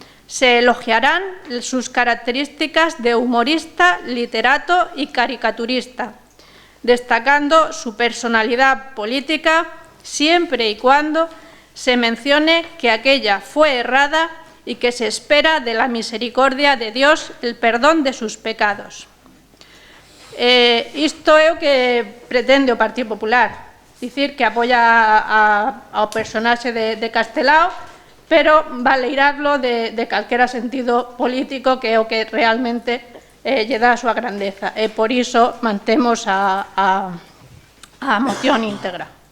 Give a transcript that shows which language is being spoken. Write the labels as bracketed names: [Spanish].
[Spanish] Se elogiarán sus características de humorista, literato y caricaturista, destacando su personalidad política siempre y cuando se mencione que aquella fue errada y que se espera de la misericordia de Dios el perdón de sus pecados. [Galician] Isto é o que pretende o Partido Popular, dicir que apoia ao personaxe de Castelao, pero valeirarlo de calquera sentido político, que é o que realmente lle dá a súa grandeza. E por iso mantemos a moción íntegra.